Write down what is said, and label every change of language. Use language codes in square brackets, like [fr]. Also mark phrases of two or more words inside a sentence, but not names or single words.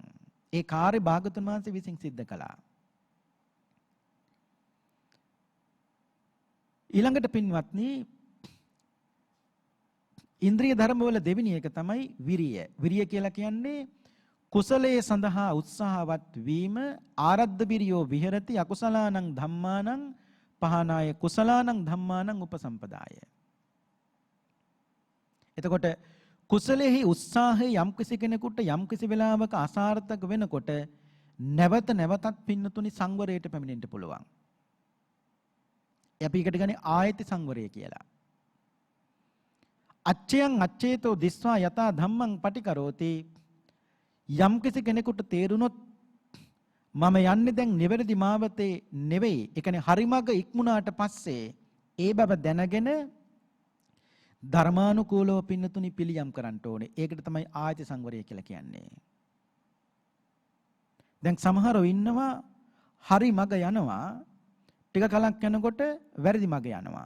[si] ඒ කාර්ය භාගතුන් වහන්සේ විසින් සිද්ධ කළා. ඊළඟට පින්වත්නි ඉන්ද්‍රිය ධර්ම වල දෙවෙනි එක තමයි විරිය. විරිය කියලා කියන්නේ කුසලයේ සඳහා උත්සාහවත් වීම. [pi] ආරද්ධ විරියෝ විහෙරති අකුසලානං ධම්මානං පහනාය කුසලානං ධම්මානං උපසම්පදාය. [si] එතකොට කුසලෙහි උත්සාහය යම්කිසි කෙනෙකුට යම්කිසි වෙලාවක අසාර්ථක වෙනකොට නැවත නැවතත් පින්නතුනි සංවරයට පැමිණෙන්න පුළුවන්. අපි එකට ගන්නේ ආයති සංවරය කියලා. [pi] අච්චයන් අච්චේතෝ දිස්වා යතා ධම්මං පටිකරෝති. [si] යම්කිසි කෙනෙකුට තේරුනොත් මම යන්නේ දැන් නිවැරදි මාවතේ නෙවෙයි. ඒ කියන්නේ හරිමඟ ඉක්මුණාට පස්සේ ඒ බව දැනගෙන ධර්මානුකූලව පින්නතුනි පිළියම් කරන්න ඕනේ. ඒකට තමයි ආයති සංවරය කියලා කියන්නේ. දැන් සමහරව ඉන්නවා හරි මඟ යනවා ටික කලක් යනකොට වැරදි මඟ යනවා.